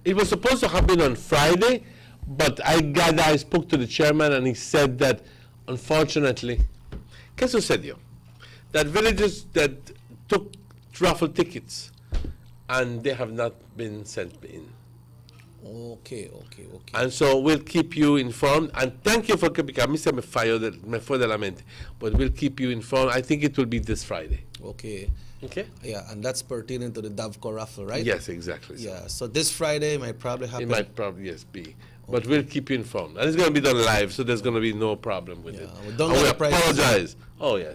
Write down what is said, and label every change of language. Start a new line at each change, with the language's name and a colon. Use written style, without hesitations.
English: It was supposed to happen on Friday, but I spoke to the chairman and he said that, unfortunately,
Spanish: ¿qué sucedió?
English: That villages that took raffle tickets and they have not been sent in. Okay. And so we'll keep you informed. And thank you for because
Spanish: a mí se me fue de la mente.
English: But we'll keep you informed. I think it will be this Friday. Okay. Yeah, and that's pertaining to the Davco raffle, right? Yes, exactly. Yeah, so this Friday might probably happen. It might probably, yes, be. But we'll keep you informed. And it's going to be done live, so there's going to be no problem with it. We apologize. Oh, yes.